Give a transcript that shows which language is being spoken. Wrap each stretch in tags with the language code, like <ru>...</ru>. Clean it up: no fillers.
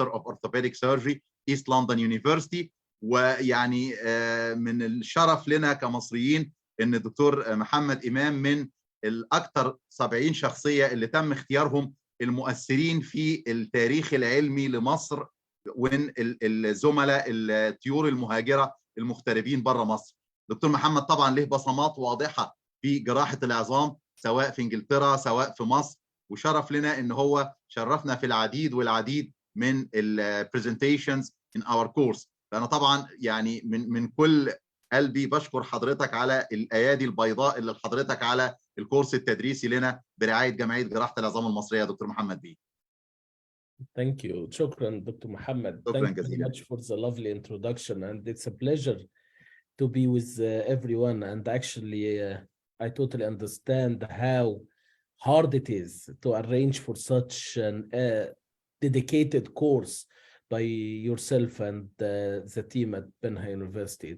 <en>of Orthopaedic Surgery East London University.</en> <ar>ويعني من الشرف لنا كمصريين ان الدكتور محمد إمام من الاكثر 70 شخصيه اللي تم اختيارهم المؤثرين في التاريخ العلمي لمصر، وين الزملاء الطيور المهاجره المغتربين بره مصر. دكتور محمد طبعا له بصمات واضحه في جراحه العظام سواء في انجلترا سواء في مصر، وشرف لنا ان هو شرفنا في العديد والعديد من البرزنتيشنز</ar> <en>in our course.</en> <ar>فانا طبعا يعني من كل قلبي بشكر حضرتك على الايادي البيضاء اللي حضرتك على الكورس التدريسي لنا برعايه جمعيه جراحه العظام المصريه. دكتور محمد بيه.</ar> <en>Thank you.</en> <ar>شكرا دكتور محمد. شكرا</ar> <en>Thank you very</en> <ar>جزيلا.</ar> <en>much for the lovely introduction, and it's a pleasure to be with everyone. And actually, I totally understand how hard it is to arrange for such an dedicated course by yourself and the team at Penha University.</en>